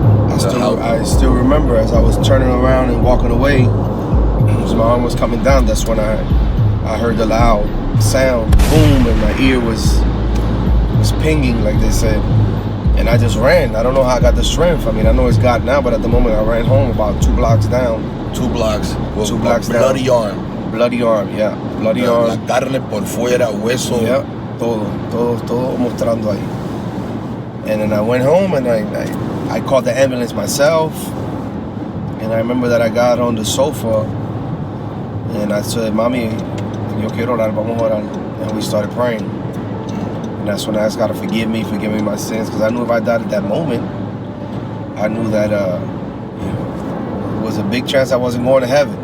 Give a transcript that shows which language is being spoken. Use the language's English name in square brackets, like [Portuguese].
[English] I still remember as I was turning around and walking away, as my arm was coming down, that's when I heard the loud sound, boom, and my ear was pinging, like they said. And I just ran. I don't know how I got the strength. I mean, I know it's God now, but at the moment I ran home about 2 blocks down. 2 blocks? Well, 2 blocks bloody down. arm. Bloody arm, yeah. Bloody arm. [Spanish] La carne por fuera, hueso. Yeah, todo mostrando ahí. [English] And then I went home and I called the ambulance myself. And I remember that I got on the sofa and I said, Mommy, yo quiero orar, vamos a orar. And we started praying. And that's when I asked God to forgive me my sins. Because I knew if I died at that moment, I knew that it was a big chance I wasn't going to heaven.